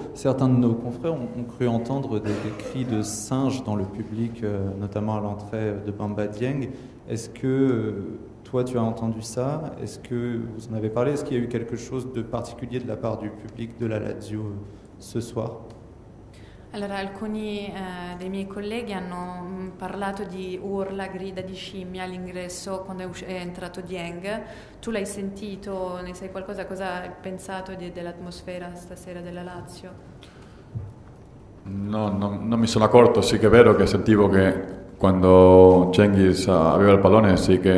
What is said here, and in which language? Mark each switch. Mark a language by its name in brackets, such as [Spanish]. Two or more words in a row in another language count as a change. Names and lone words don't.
[French] Certains de nos confrères ont cru entendre des cris de singes dans le public, notamment à l'entrée de Bamba Dieng. Est-ce que toi tu as entendu ça? Est-ce que vous en avez parlé? Est-ce qu'il y a eu quelque chose de particulier de la part du public de la Lazio ce soir? [Italian] Allora, alcuni dei miei colleghi hanno parlato di urla, grida di scimmia all'ingresso quando è entrato Dieng. Tu l'hai sentito, ne sai qualcosa? Cosa hai pensato dell'atmosfera stasera della Lazio? No, non mi sono accorto, sì che è vero che sentivo che quando Cengiz aveva il pallone sì che